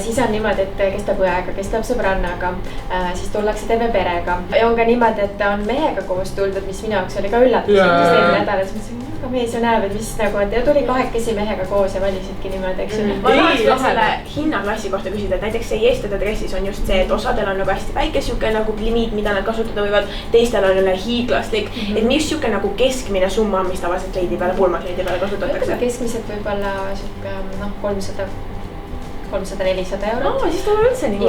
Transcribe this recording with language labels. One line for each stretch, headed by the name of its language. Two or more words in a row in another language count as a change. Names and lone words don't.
Estonian: Siis on niimoodi, et kestab õega, kestab sõbrannaga, siis tullakse terve perega. Ja on ka niimoodi, et on mehega koos tuldud, mis minu jaoks oli ka üllatus. Nädalas mõtlesin, aga mees ju näeb, et mis nagu, et tuli 2 mehega koos ja valisidki niimoodi, eks ju. Ma tahaks ka selle hinnaklassi kohta küsida, et näiteks see Yes to the Dressis on just see, et osadel on nagu hästi väike siuke nagu limiit, mida nad kasutada võivad, teistel on üle hiiglaslik, et mis siuke nagu keskmine summa, mis tavaliselt kleidi peale, pulmakleidi peale kasutatakse? Keskmiselt võib-olla siuke 300-400 eurot. Siis ta on üldse nii